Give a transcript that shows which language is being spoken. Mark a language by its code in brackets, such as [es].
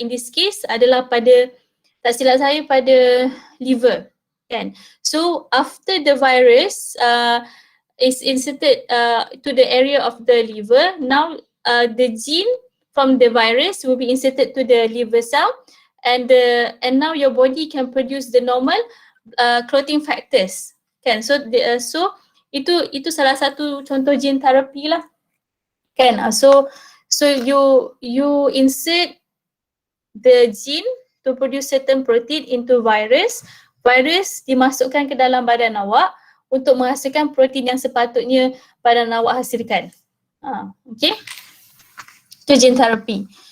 [en] In this case [ms] adalah pada, tak silap saya, pada liver, kan. [en] So after the virus is inserted to the area of the liver, now the gene from the virus will be inserted to the liver cell, and now your body can produce the normal clotting factors, kan. [ms] So itu salah satu contoh gene therapy lah, kan. [en] So you insert the gene to produce certain protein into virus. [ms] Virus dimasukkan ke dalam badan awak untuk menghasilkan protein yang sepatutnya badan awak hasilkan. [en] Okay, to gene therapy.